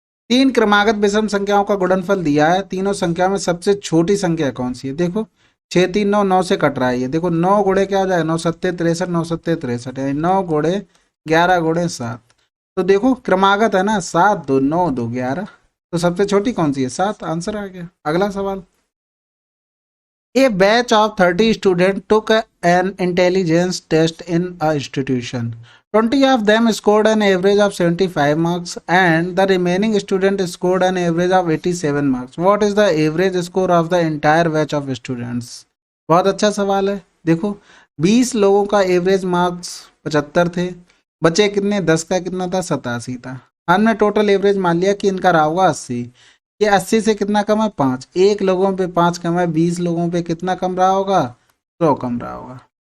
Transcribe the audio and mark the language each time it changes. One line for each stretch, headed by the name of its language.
Hindi: 3 क्रमागत विषम संख्याओं का गुणनफल दिया है, तीनों संख्या में सबसे छोटी संख्या कौन सी है। देखो 6 3 9, 9 से कट रहा है ये, देखो 9 गुणे क्या हो जाएगा, 9 सत्ते 63, 9 सत्ते 63, यानी 9 गुणे 11 गुणे 7। तो देखो क्रमागत है ना, 7 2 9 2 11, तो सबसे छोटी कौन सी है, 7, आंसर आ गया। अगला सवाल।
English: A batch of 30 students took an intelligence test in a institution. 20 of them scored an average of 75 marks and the remaining students scored an average of 87 marks. What is the average score of the entire batch of students?
Hindi: बहुत अच्छा सवाल है। देखो 20 लोगों का average marks 75 थे, बचे कितने, 10 का कितना था, 87 था। हमने टोटल एवरेज मान लिया कि इनका रहा होगा 80। ये 80 से कितना कम है, 5, एक लोगों पे 5 कम है, 20 लोगों पे कितना कम रहा होगा, 100 कम रहा होगा।